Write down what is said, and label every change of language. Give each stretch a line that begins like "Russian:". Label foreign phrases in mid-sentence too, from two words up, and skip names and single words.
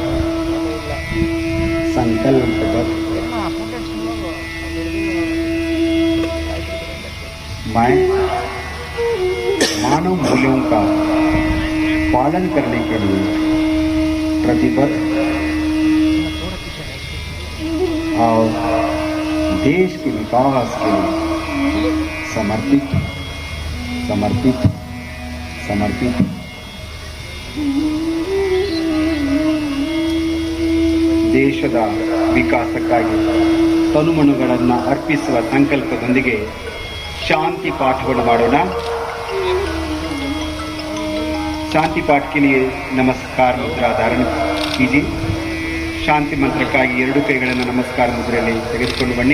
Hindi: मैं मानव मूल्यों का पालन करने के लिए प्रतिबद्ध और देश के विकास के लिए समर्पित समर्पित समर्पित
Kannada: ದೇಶದ ವಿಕಾಸಕ್ಕಾಗಿ ತನುಮನುಗಳನ್ನು ಅರ್ಪಿಸುವ ಸಂಕಲ್ಪದೊಂದಿಗೆ शांति पाठವನ್ನು ಮಾಡೋಣ।
Hindi: शांति पाठ के लिए नमस्कार मुद्रा धारण कीजिए।
Kannada: शांति मंत्रಕ್ಕಾಗಿ ಎರಡು ಕೈಗಳನ್ನು ನಮಸ್ಕಾರ ಮುದ್ರೆಯಲ್ಲಿ ತೆಗೆದುಕೊಂಡು ಬನ್ನಿ।